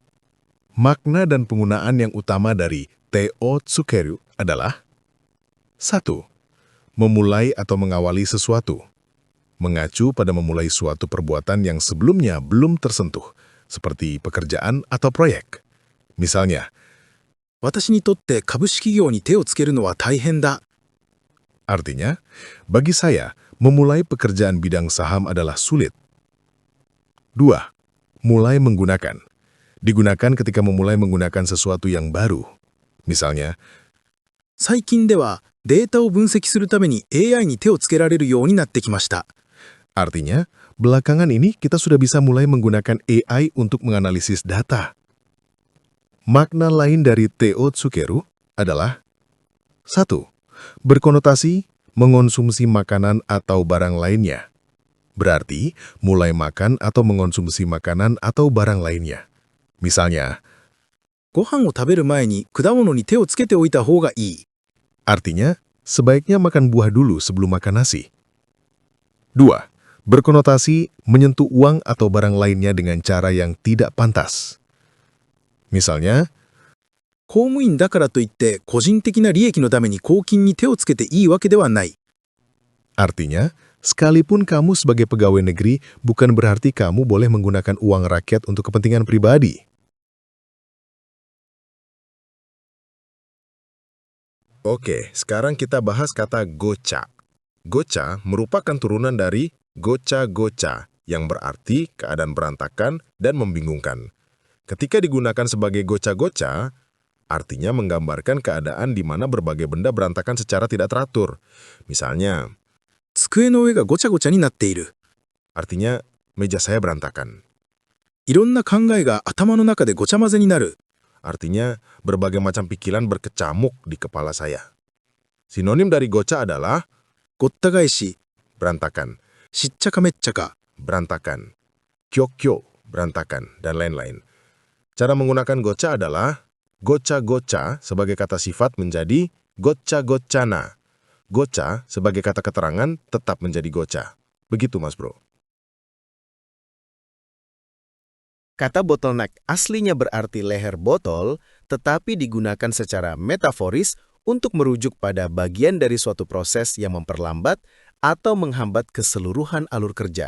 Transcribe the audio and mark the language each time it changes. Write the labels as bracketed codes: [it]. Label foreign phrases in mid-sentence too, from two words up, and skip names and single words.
[id] Makna dan penggunaan yang utama dari [ja] 手をつける [id] adalah 1. Memulai atau mengawali sesuatu. Mengacu pada memulai suatu perbuatan yang sebelumnya belum tersentuh, seperti pekerjaan atau proyek. Misalnya, [ja] 私にとって株式業に手をつけるのは大変だ。 [id] artinya, bagi saya, memulai pekerjaan bidang saham adalah sulit. 2. Mulai menggunakan. Digunakan ketika memulai menggunakan sesuatu yang baru. Misalnya, [ja] 最近ではデータを分析するために AI に手をつけられるようになってきました。 [id] artinya, belakangan ini kita sudah bisa mulai menggunakan AI untuk menganalisis data. Makna lain dari [ja] 手をつける [id] adalah 1. Berkonotasi mengonsumsi makanan atau barang lainnya. Berarti, mulai makan atau mengonsumsi makanan atau barang lainnya. Misalnya, [ja] ご飯を食べる前に果物に手をつけておいた方がいい。 [id] artinya, sebaiknya makan buah dulu sebelum makan nasi. 2. Berkonotasi menyentuh uang atau barang lainnya dengan cara yang tidak pantas. Misalnya, [ja] 公務員だからといって個人的な利益のために公金に手をつけていいわけではない。 [id] artinya, sekalipun kamu sebagai pegawai negeri, bukan berarti kamu boleh menggunakan uang rakyat untuk kepentingan pribadi. Oke, sekarang kita bahas kata gocha. Gocha merupakan turunan dari gocha-gocha, yang berarti keadaan berantakan dan membingungkan. Ketika digunakan sebagai gocha-gocha, artinya menggambarkan keadaan di mana berbagai benda berantakan secara tidak teratur. Misalnya, [ja] 机の上がごちゃごちゃになっている。 [id] artinya meja saya berantakan. [ja] いろんな考えが頭の中でごちゃ混ぜになる。 [id] Artinya berbagai macam pikiran berkecamuk di kepala saya. Sinonim dari gocha adalah [ja] ごった返し、 [id] berantakan, [ja] しっちゃかめっちゃか。 [id] berantakan, kyokyo, berantakan, dan lain-lain. Cara menggunakan gocha adalah gocha-gocha sebagai kata sifat menjadi gocha-gochana. Gocha sebagai kata keterangan tetap menjadi gocha. Begitu mas bro. Kata bottleneck aslinya berarti leher botol, tetapi digunakan secara metaforis untuk merujuk pada bagian dari suatu proses yang memperlambat atau menghambat keseluruhan alur kerja.